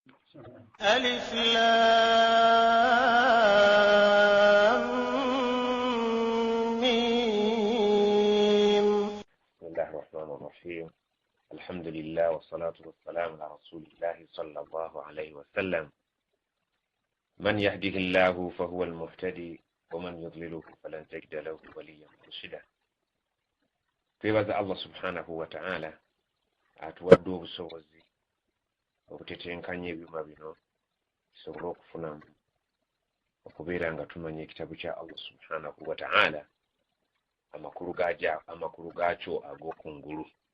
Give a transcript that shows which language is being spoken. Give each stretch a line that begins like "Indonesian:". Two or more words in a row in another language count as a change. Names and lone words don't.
Arabic: ألف لام ميم. بسم الله الرحمن الرحيم. الحمد لله والصلاة والسلام على رسول الله صلى الله عليه وسلم. من يهده الله فهو المهتدي ومن يضلله فلن تجد له وليا مرشدا.
Ganda: twebaza Allah
Arabic: سبحانه وتعالى
Ganda: atuwadde obusobozi okutetenkanya ebyuma bino tusobole okufunamu okubeera nga tumanya ekitabu kya Allah
Arabic: سبحانه وتعالى
Ganda: amakulu gaakyo ag'okungulu.